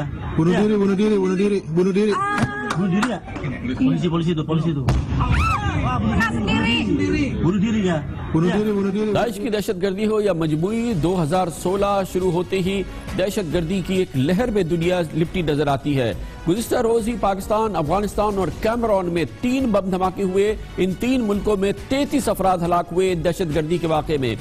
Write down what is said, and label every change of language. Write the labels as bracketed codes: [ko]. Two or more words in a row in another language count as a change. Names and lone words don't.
[id] Bunuh diri ya? Polisi itu. Bunuh diri ya? [ur] داعش کی دہشت گردی ہو یا مجبوری، 2016 شروع ہوتے ہی دہشت گردی کی ایک لہر میں دنیا لپٹی نظر آتی ہے. گزشتہ روز ہی پاکستان، افغانستان اور کیمرون میں 3 بم دھماکے ہوئے. ان 3 ملکوں میں 33 افراد ہلاک ہوئے دہشت گردی کے واقعے میں.